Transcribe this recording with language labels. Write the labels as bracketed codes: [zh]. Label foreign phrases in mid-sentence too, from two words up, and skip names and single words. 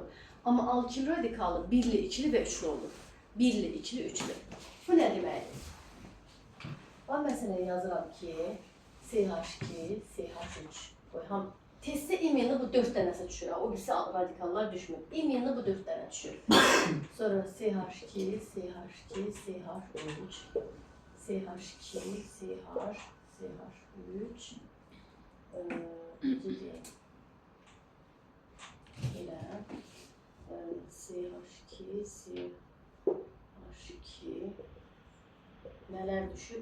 [az] Amma alkil radikalı birli, ikili və üçlü olur. Birli, ikili, üçlü. Bu nə deməkdir? Bax, məsələn, yazıram ki, CH2, CH3. Qoyam. Testdə imenli bu 4 dənəsi düşür. O birisi radikallar düşmür. İmenli bu 4 dənə düşür. Sonra CH2, CH2, CH3, CH2, CH, CH3, elə CH2, CH2 nələr düşür?